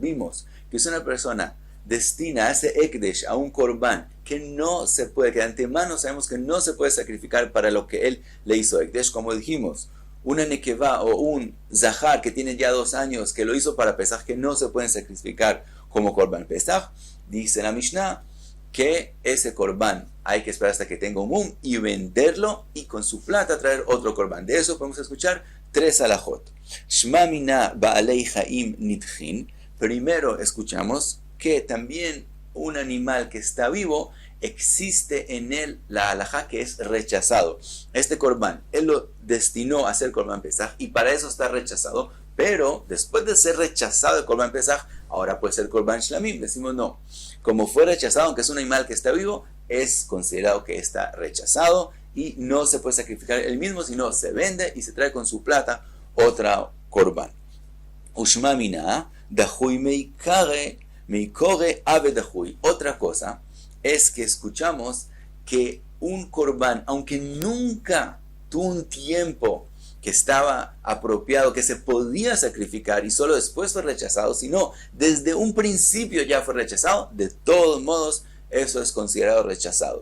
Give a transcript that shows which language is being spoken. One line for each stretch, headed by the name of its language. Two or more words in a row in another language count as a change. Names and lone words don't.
Spanish: Vimos que si una persona destina, hace ekdesh a un korban que no se puede, que de antemano sabemos que no se puede sacrificar para lo que él le hizo ekdesh, como dijimos, una nekeva o un zahar que tiene ya 2 años, que lo hizo para pesach, que no se pueden sacrificar como
Hebrew: קרבן פסח,
Spanish: dice la Mishnah que ese korban hay que esperar hasta que tenga un mum y venderlo, y con su plata traer otro korban. De eso podemos escuchar 3 alajot.
Aramaic: שמע מינה בעלי חיים נדחין.
Spanish: Primero escuchamos que también un animal que está vivo, existe en él la alajá que es rechazado. Este korban, él lo destinó a ser
Hebrew: קרבן פסח
Spanish: y para eso está rechazado, pero después de ser rechazado el
Hebrew: קרבן פסח,
Spanish: ahora puede ser
Hebrew: קרבן שלמים.
Spanish: Decimos no. Como fue rechazado, aunque es un animal que está vivo, es considerado que está rechazado y no se puede sacrificar él mismo, sino se vende y se trae con su plata otra Korban.
Aramaic: ושמע מינה, דחוי מעיקרו הוי דחוי.
Spanish: Otra cosa es que escuchamos que un Korban, aunque nunca tuvo un tiempo que estaba apropiado, que se podía sacrificar y solo después fue rechazado, sino desde un principio ya fue rechazado, de todos modos eso es considerado rechazado.